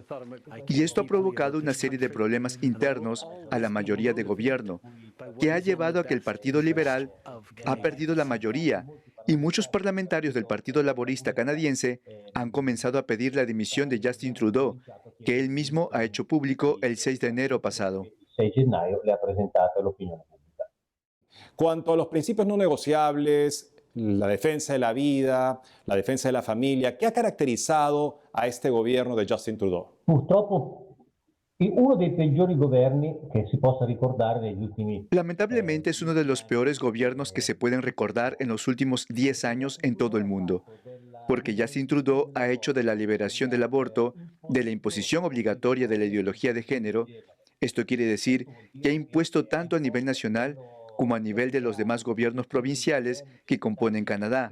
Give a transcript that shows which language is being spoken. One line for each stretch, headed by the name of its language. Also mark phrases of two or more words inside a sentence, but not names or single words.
Spanish: Y esto ha provocado una serie de problemas internos a la mayoría de gobierno, que ha llevado a que el Partido Liberal ha perdido la mayoría y muchos parlamentarios del Partido Laborista canadiense han comenzado a pedir la dimisión de Justin Trudeau, que él mismo ha hecho público el 6 de enero pasado.
Italian: Il 6 gennaio le ha presentato all'opinione pubblica.
Spanish: Cuanto a los principios no negociables, la defensa de la vida, la defensa de la familia, ¿qué ha caracterizado a este gobierno de Justin Trudeau?
Italian: Purtroppo uno dei peggiori governi che si possa ricordare negli ultimi.
Spanish: Lamentablemente es uno de los peores gobiernos que se pueden recordar en los últimos 10 años en todo el mundo, porque Justin Trudeau ha hecho de la liberación del aborto, de la imposición obligatoria de la ideología de género. Esto quiere decir que ha impuesto tanto a nivel nacional como a nivel de los demás gobiernos provinciales que componen Canadá.